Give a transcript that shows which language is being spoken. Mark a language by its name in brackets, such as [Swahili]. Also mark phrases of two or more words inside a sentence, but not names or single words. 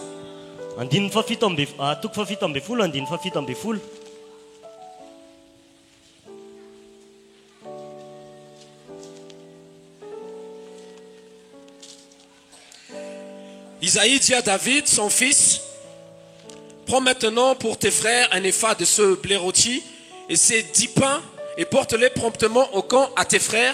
[Malagasy] Andininy fafito amby toko fafito amby folo, andininy fafito amby folo. [French] Isaïe dit à David, son fils, prends maintenant pour tes frères un épha de ce blé rôti et ces 10 pains et porte-les promptement au camp à tes frères.